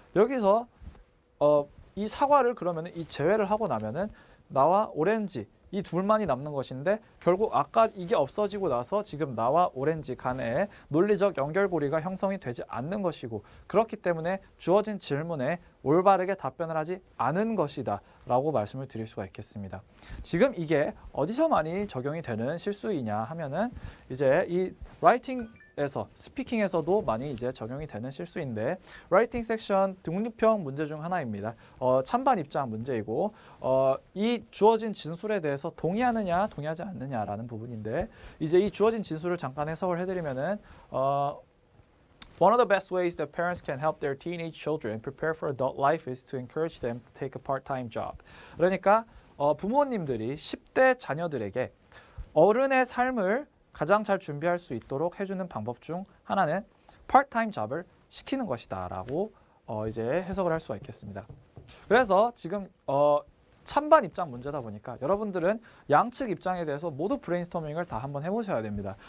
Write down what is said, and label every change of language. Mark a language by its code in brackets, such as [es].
[ko] 여기서 이 사과를 그러면 이 제외를 하고 나면은 나와 오렌지 이 둘만이 남는 것인데 결국 아까 이게 없어지고 나서 지금 나와 오렌지 간에 논리적 연결고리가 형성이 되지 않는 것이고 그렇기 때문에 주어진 질문에 올바르게 답변을 하지 않은 것이다 라고 말씀을 드릴 수가 있겠습니다. 지금 이게 어디서 많이 적용이 되는 실수이냐 하면은 이제 이 라이팅에서 스피킹에서도 많이 이제 적용이 되는 실수인데 라이팅 섹션 독립형 문제 중 하나입니다. 찬반 입장 문제이고 이 주어진 진술에 대해서 동의하느냐 동의하지 않느냐라는 부분인데 이제 이 주어진 진술을 잠깐 해석을 해드리면은 [en] One of the best ways that parents can help their teenage children prepare for adult life is to encourage them to take a part-time job. [ko] 그러니까 부모님들이 10대 자녀들에게 어른의 삶을 가장 잘 준비할 수 있도록 해주는 방법 중 하나는 part-time job을 시키는 것이다라고 이제 해석을 할 수가 있겠습니다. 그래서 지금 찬반 입장 문제다 보니까 여러분들은 양측 입장에 대해서 모두 브레인스토밍을 다 한번 해보셔야 됩니다.